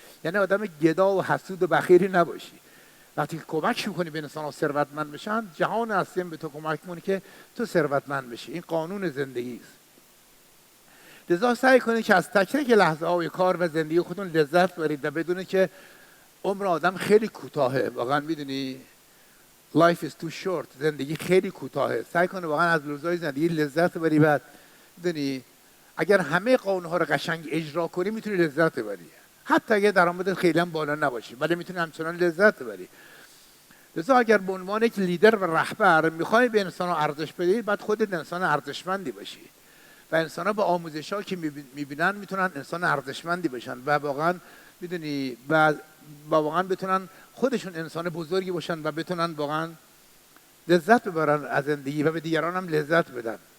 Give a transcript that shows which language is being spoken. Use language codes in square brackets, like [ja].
[fa] یعنی آدم گدا و حسود و بخیلی نباشی. وقتی که کمک میکنی به انسان‌ها ثروتمند بشن جهان هستی به تو کمک میکنه که تو ثروتمند بشی. این قانون زندگی است. لذا سعی کنید که از تک تک لحظه های کار و زندگی خودتون لذت ببرید و بدونید که عمر آدم خیلی کوتاهه. واقعا میدونی [en] life is too short. [fa] زندگی خیلی کوتاهه. سعی کنید واقعا از روزهای زندگی لذت ببری. بعد میدونی اگر همه قانون‌ها رو قشنگ اجرا کنی میتونی لذت ببری. حتی اگه درآمدت خیلی هم بالا نباشه ولی میتونی همچنان لذت ببری. لذا اگر به عنوان یک لیدر و رهبر میخوای به انسان‌ها ارزش بدی بعد خودت انسان ارزشمندی باشی و انسان‌ها با آموزش‌ها که میبینن میتونن انسان ارزشمندی باشن و واقعا میدونی و واقعا بتونن خودشون انسان بزرگی باشن و بتونن واقعا لذت ببرن از زندگی و به دیگران هم لذت بدن.